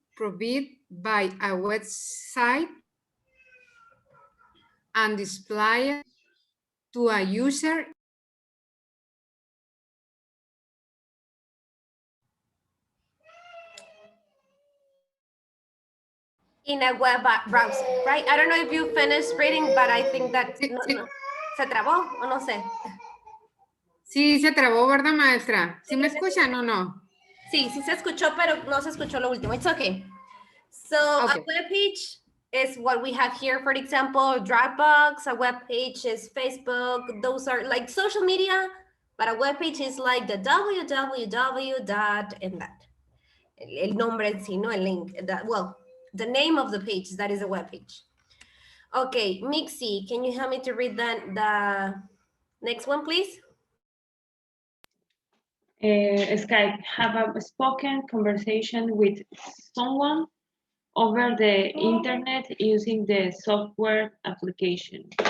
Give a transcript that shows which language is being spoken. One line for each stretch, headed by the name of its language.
English: provided by a website and displayed to a user in a web browser, right? I don't know if you finished reading, but I think that
Spanish: Sí, no, sí. no. ¿Se trabó o no sé? Sí, se trabó, ¿verdad, maestra? ¿Sí me escuchan o no? Sí, sí se escuchó, pero no se escuchó lo último.
English: It's okay. So Okay. a web page is what we have here. For example, Dropbox, a web page is Facebook. Those are like social media, but a web page is like the www dot and that.
Spanish: El nombre en sí, no el link.
English: Well, the name of the page, that is a web page. Okay, Mixie, can you help me to read the next one, please? Skype, have a spoken conversation with someone over the internet using the software application.